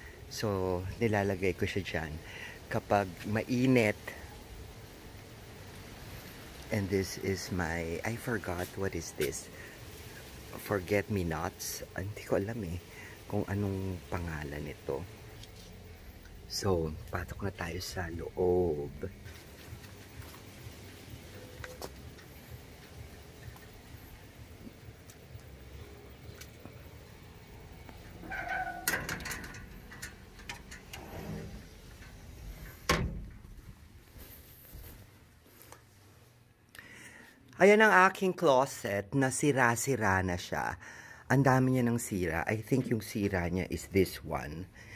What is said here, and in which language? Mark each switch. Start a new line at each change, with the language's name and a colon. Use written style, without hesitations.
Filipino: So, nilalagay ko siya dyan. Kapag mainit.
English: And this is my, I forgot what is this.
Filipino: Forget-me-nots. Hindi ko alam kung anong pangalan nito. So, patok na tayo sa loob. Ayan ang aking closet na sira-sira na siya. Ang dami niya ng sira.
English: I think
Filipino: yung sira niya
English: is this one.